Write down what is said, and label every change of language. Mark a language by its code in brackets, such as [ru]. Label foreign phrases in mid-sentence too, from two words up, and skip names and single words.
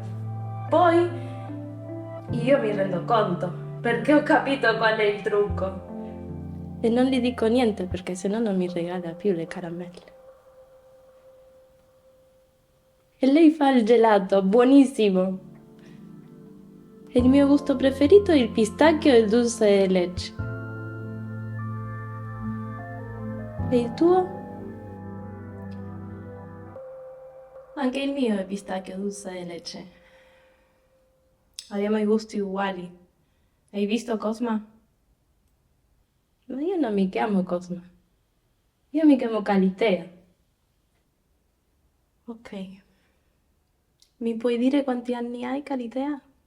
[it] Poi io mi rendo conto, perché ho capito qual è il trucco. E non gli dico niente perché sennò non mi regala più le caramelle. E lei fa il gelato, buonissimo. E il mio gusto preferito è il pistacchio e il [es] dulce de leche. [it] E il tuo? Anche il mio è pistacchio [es] dulce de leche. [it] Abbiamo i gusti uguali. Hai visto Cosma? Ma io non mi chiamo Cosma. Io mi chiamo Calitea. Ok. Mi puoi dire quanti anni hai, Calitea?